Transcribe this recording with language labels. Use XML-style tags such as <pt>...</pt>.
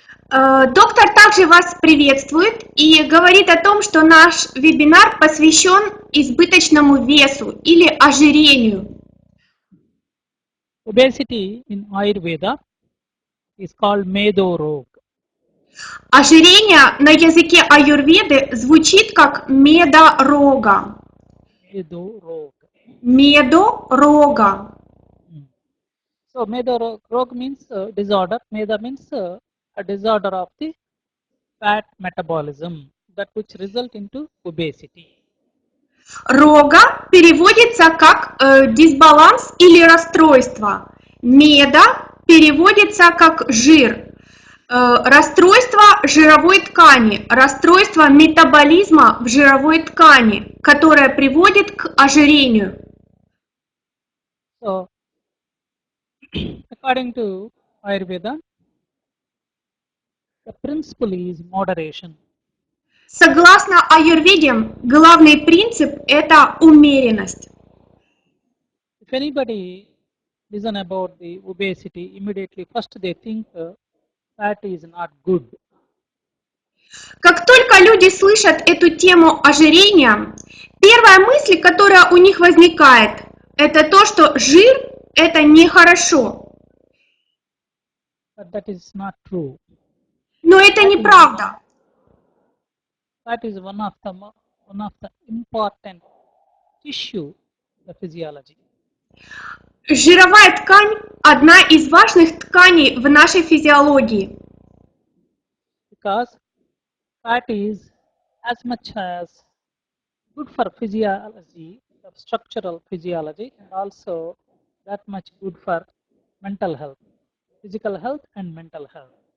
<ru>Доктор также вас приветствует и говорит о том, что наш вебинар посвящен избыточному весу или ожирению.</ru> <en>Obesity in Ayurveda is called Medo Rog.</en> <ru>Ожирение на языке аюрведы звучит как медорога.</ru> <en>Medo Rog.</en> <ru>Медорога.</ru> <en>So Medo Rog means disorder. Meda means a disorder of the fat metabolism that which result into obesity.</en> <ru>Рога переводится как дисбаланс или расстройство. Меда переводится как жир. Расстройство жировой ткани, расстройство метаболизма в жировой ткани, которое приводит к ожирению.</ru> <en>So, according to Ayurveda, the principle is moderation.</en> <ru>Согласно аюрведе, главный принцип – это умеренность.</ru> <en>If anybody listen about the obesity, immediately first they think fat is not good.</en> <ru>Как только люди слышат эту тему ожирения, первая мысль, которая у них возникает, это то, что жир – это нехорошо.</ru> <en>But that is not true.</en> <ru>Но это неправда.</ru> <en>Fat is one of the important tissue the physiology.</en> <ru>Жировая ткань – одна из важных тканей в нашей физиологии.</ru> <en>Because fat is as much as good for physiology, the structural physiology, and also that much good for mental health, physical health and mental health.</en>